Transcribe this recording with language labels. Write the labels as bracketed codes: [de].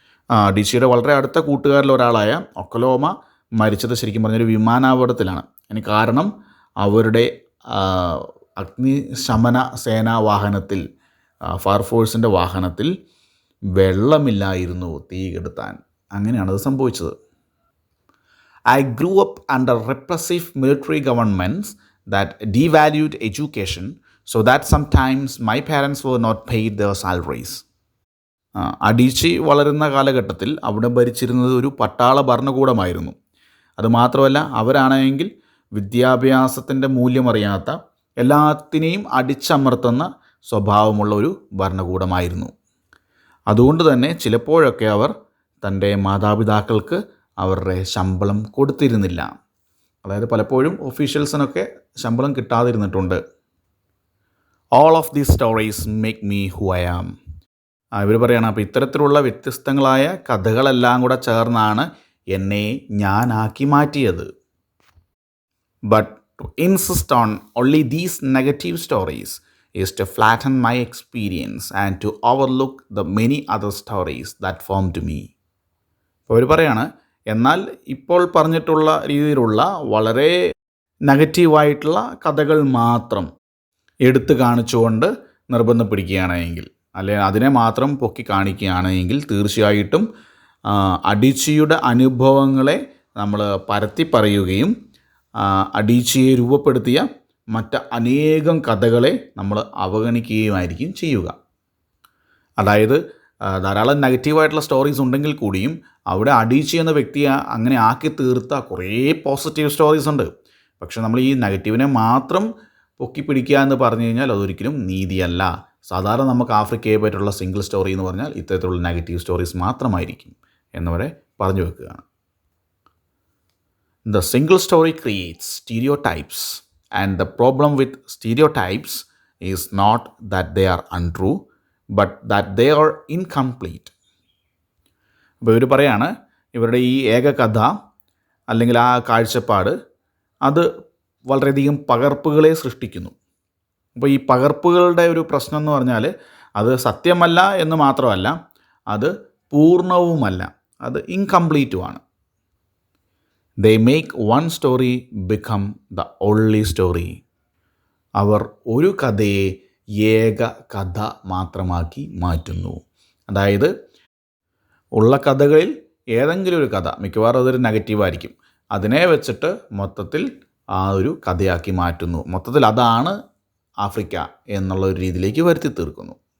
[ml] അഡീച്ചിയുടെ വളരെ അടുത്ത കൂട്ടുകാരിൽ ഒരാളായ ഒക്കലോമ മരിച്ചത് ശരിക്കും പറഞ്ഞൊരു വിമാനാപകടത്തിലാണ്. അതിന് കാരണം അവരുടെ അഗ്നിശമന സേനാ വാഹനത്തിൽ, ഫയർഫോഴ്സിൻ്റെ വാഹനത്തിൽ വെള്ളമില്ലായിരുന്നു തീ കെടുത്താൻ. അങ്ങനെയാണത് സംഭവിച്ചത്. [en] I grew up under repressive military governments that devalued education so that sometimes my parents were not paid their salaries. [ml] അഡീച്ചി വളരുന്ന കാലഘട്ടത്തിൽ അവിടെ ഭരിച്ചിരുന്നത് ഒരു പട്ടാള ഭരണകൂടമായിരുന്നു. അതുമാത്രമല്ല അവരാണെങ്കിൽ വിദ്യാഭ്യാസത്തിൻ്റെ മൂല്യമറിയാത്ത, എല്ലാത്തിനെയും അടിച്ചമർത്തുന്ന സ്വഭാവമുള്ള ഒരു ഭരണകൂടമായിരുന്നു. അതുകൊണ്ട് തന്നെ ചിലപ്പോഴൊക്കെ അവർ തൻ്റെ മാതാപിതാക്കൾക്ക് അവരുടെ ശമ്പളം കൊടുത്തിരുന്നില്ല. അതായത് പലപ്പോഴും ഒഫീഷ്യൽസിനൊക്കെ ശമ്പളം കിട്ടാതിരുന്നിട്ടുണ്ട്. [en] All of these stories make me who I am. [ml] ഇവർ പറയുകയാണ്, അപ്പോൾ ഇത്തരത്തിലുള്ള വ്യത്യസ്തങ്ങളായ കഥകളെല്ലാം കൂടെ ചേർന്നാണ് എന്നെ ഞാനാക്കി മാറ്റിയത്. [en] But to insist on only these negative stories is to flatten my experience and to overlook the many other stories that formed me. [ml] അപ്പോൾ അവർ പറയാണ്, എന്നാൽ ഇപ്പോൾ പറഞ്ഞിട്ടുള്ള രീതിയിലുള്ള വളരെ നെഗറ്റീവായിട്ടുള്ള കഥകൾ മാത്രം എടുത്തു കാണിച്ചുകൊണ്ട് നിർബന്ധം പിടിക്കുകയാണെങ്കിൽ, അല്ലെങ്കിൽ അതിനെ മാത്രം പൊക്കി കാണിക്കുകയാണെങ്കിൽ തീർച്ചയായിട്ടും അഡീച്ചിയുടെ അനുഭവങ്ങളെ നമ്മൾ പരത്തി പറയുകയും അഡീച്ചിയെ രൂപപ്പെടുത്തിയ മറ്റ് അനേകം കഥകളെ നമ്മൾ അവഗണിക്കുകയുമായിരിക്കും ചെയ്യുക. അതായത് ധാരാളം നെഗറ്റീവായിട്ടുള്ള സ്റ്റോറീസ് ഉണ്ടെങ്കിൽ കൂടിയും അവിടെ അഡീച്ചി എന്ന വ്യക്തിയെ അങ്ങനെ ആക്കി തീർത്ത കുറേ പോസിറ്റീവ് സ്റ്റോറീസ് ഉണ്ട്. പക്ഷെ നമ്മൾ ഈ നെഗറ്റീവിനെ മാത്രം പൊക്കി പിടിക്കുക എന്ന് പറഞ്ഞു കഴിഞ്ഞാൽ അതൊരിക്കലും നീതിയല്ല. സാധാരണ നമുക്ക് ആഫ്രിക്കയെ പറ്റിയുള്ള സിംഗിൾ സ്റ്റോറി എന്ന് പറഞ്ഞാൽ ഇത്തരത്തിലുള്ള നെഗറ്റീവ് സ്റ്റോറീസ് മാത്രമായിരിക്കും എന്നിവരെ പറഞ്ഞു വെക്കുകയാണ്. [en] The single story creates stereotypes. And the problem with stereotypes is not that they are untrue, but that they are incomplete. [ml] അപ്പോൾ ഇവർ പറയാണ്, ഇവരുടെ ഈ ഏക കഥ അല്ലെങ്കിൽ ആ കാഴ്ചപ്പാട് അത് വളരെയധികം പകർപ്പുകളെ സൃഷ്ടിക്കുന്നു. അപ്പോൾ ഈ പകർപ്പുകളുടെ ഒരു പ്രശ്നം എന്ന് പറഞ്ഞാൽ അത് സത്യമല്ല എന്ന് മാത്രമല്ല, അത് പൂർണ്ണവുമല്ല, അത് ഇൻകംപ്ലീറ്റുമാണ്. [en] They make one story become the only story. [ml] അവർ ഒരു കഥയെ ഏക കഥ മാത്രമാക്കി മാറ്റുന്നു. അതായത് ഉള്ള കഥകളിൽ ഏതെങ്കിലും ഒരു കഥ, മിക്കവാറും അതൊരു നെഗറ്റീവായിരിക്കും, അതിനെ വെച്ചിട്ട് മൊത്തത്തിൽ ആ ഒരു കഥയാക്കി മാറ്റുന്നു. മൊത്തത്തിൽ അതാണ് ആഫ്രിക്ക എന്നുള്ള ഒരു രീതിയിലേക്ക് വരുത്തി തീർക്കുന്നു.